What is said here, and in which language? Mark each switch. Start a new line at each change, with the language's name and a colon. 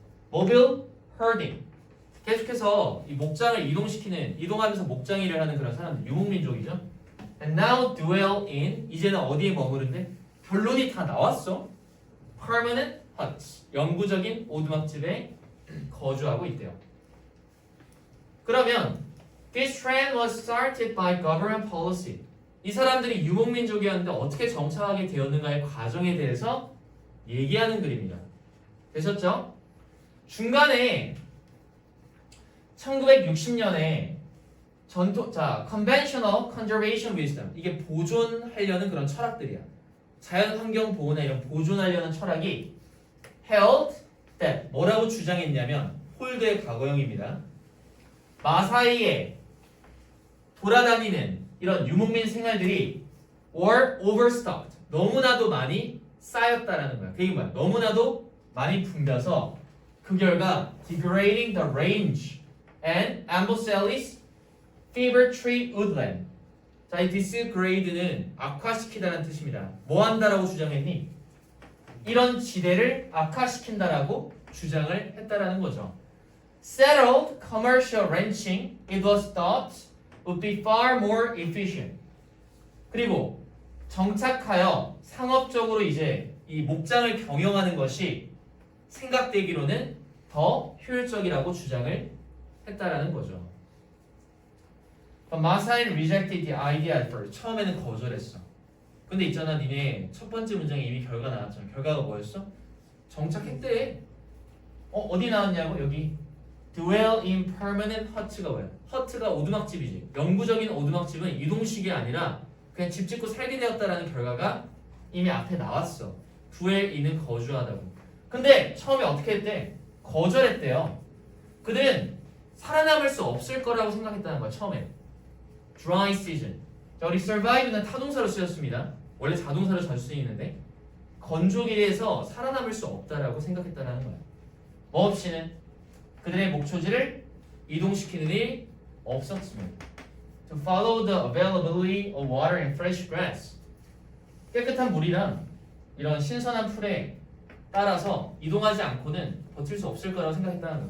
Korean: 모빌 허딩 계속해서 이 목장을 이동하면서 목장 일을 하는 그런 사람들 유목민족이죠.
English: And now dwell in
Korean: 이제는 어디에 머무른데? 결론이 다 나왔어.
English: Permanent huts.
Korean: 영구적인 오두막집에 거주하고 있대요. 그러면
English: this trend was started by government policy.
Korean: 이 사람들이 유목민족이었는데 어떻게 정착하게 되었는가의 과정에 대해서 얘기하는 그림이다. 되셨죠? 중간에 1960년에
English: conventional conservation wisdom.
Korean: 이게 보존하려는 그런 철학들이야. 자연 환경 보호나 이런 보존하려는 철학이
English: held that
Korean: 뭐라고 주장했냐면 홀드의 과거형입니다. 마사이에 돌아다니는 이런 유목민 생활들이
English: were overstocked.
Korean: 너무나도 많이 쌓였다라는 거야. 그게 뭐야? 너무나도 많이 붐벼서 그 결과
English: degrading the range and Ambocellis fever tree woodland.
Korean: 자, 이 disgrade는 악화시키다라는 뜻입니다. 뭐 한다라고 주장했니? 이런 지대를 악화시킨다라고 주장을 했다라는 거죠.
English: Settled commercial ranching, it was thought would be far more efficient.
Korean: 그리고 정착하여 상업적으로 이제 이 목장을 경영하는 것이 생각되기로는 더 효율적이라고 주장을 했다라는 거죠.
English: 마사이 rejected the idea at first.
Korean: 처음에는 거절했어. 근데 있잖아, 니네 첫 번째 문장에 이미 결과 나왔잖아. 결과가 뭐였어? 정착했대. 어디 나왔냐고? 여기
English: dwell in permanent hut
Korean: 가 뭐야? hut가 오두막집이지. 영구적인 오두막집은 이동식이 아니라 그냥 집 짓고 살게 되었다라는 결과가 이미 앞에 나왔어. dwell in은 거주하다고. 근데 처음에 어떻게 했대? 거절했대요. 그들은 살아남을 수 없을 거라고 생각했다는 거야. 처음에
English: dry season.
Korean: 자, 우리 survive는 타동사로 쓰였습니다. 원래 자동사로 잘 쓰이는데 건조기에서 살아남을 수 없다라고 생각했다는 거야. 뭐 없이는 그들의 목초지를 이동시키는 일이 없었습니다.
English: To follow the availability of water and fresh grass.
Korean: 깨끗한 물이랑 이런 신선한 풀에 따라서 이동하지 않고는 버틸 수 없을 거라고 생각했다는 거야.